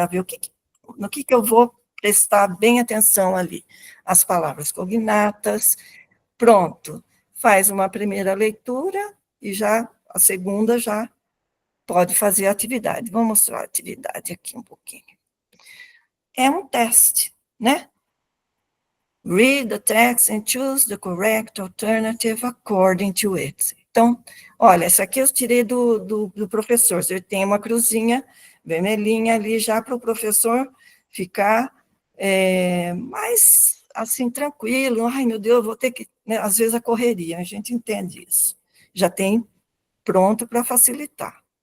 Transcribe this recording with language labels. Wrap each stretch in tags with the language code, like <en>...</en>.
<pt>Para ver no que eu vou prestar bem atenção ali. As palavras cognatas, pronto, faz uma primeira leitura e já a segunda já pode fazer a atividade. Vou mostrar a atividade aqui um pouquinho. É um teste, né?</pt> <en>Read the text and choose the correct alternative according to it.</en> <pt>Então, olha, essa aqui eu tirei do professor. Você tem uma cruzinha vermelhinha ali já para o professor ficar mais assim, tranquilo. Ai, meu Deus, vou ter que. Né? Às vezes a correria, a gente entende isso. Já tem pronto para facilitar.</pt>